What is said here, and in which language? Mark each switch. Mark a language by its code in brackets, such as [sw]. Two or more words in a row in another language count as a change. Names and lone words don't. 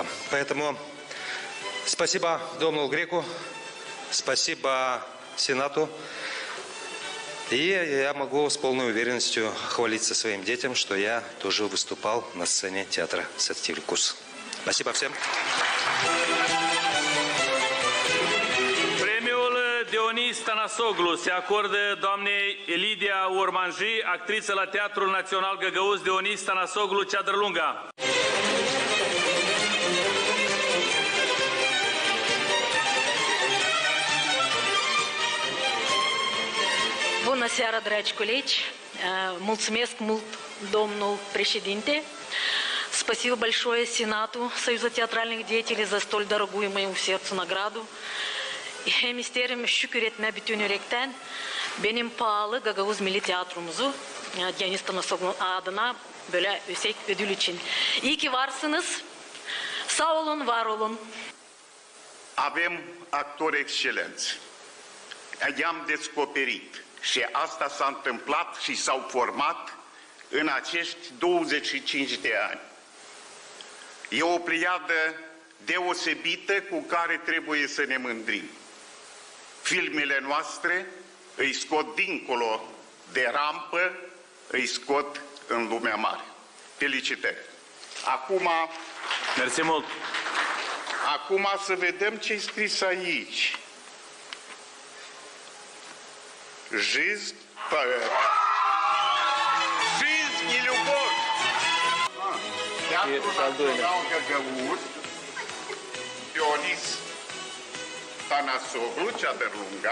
[ru] Поэтому спасибо Домну Греку, спасибо Сенату. И я могу с полной уверенностью хвалиться своим детям, что я тоже выступал на сцене театра Сатирикус. Спасибо всем. [ro] Premiul Dionis Tanasoglu se acordă doamnei Lidia Орманджи, actriță la Teatrul Național Găgăuz, Dionis Tanasoglu, Ceadră Lungă. Bună seara, dragi colegi! Mulțumesc mult domnul președinte. [ru] Спасибо большое Сенату Союза театральных деятелей за столь дорогую моему сердцу награду. [gag] И hem isterim şükür etme bütün yürekten benim pahalı Gagavuz Milli Tiyatromuzu Dionis Tanasoglu adına böyle yüksek ödül için. İyi ki varsınız. Sağ olun, var olun. [ro] Avem actori excelenți. I-am descoperit și asta s-a întâmplat și s-au format în acești 25 de ani. E o pleiadă deosebită cu care trebuie să ne mândrim. Filmele noastre îi scot dincolo de rampă, îi scot în lumea mare. Felicitări! Mersi mult! Acum să vedem ce-i scris aici. [ru] Жизнь поэта. Жизнь и любовь. [ro] Teatrul Național Găgăuz, Dionis Tănăsoglu, Ceadărlunga.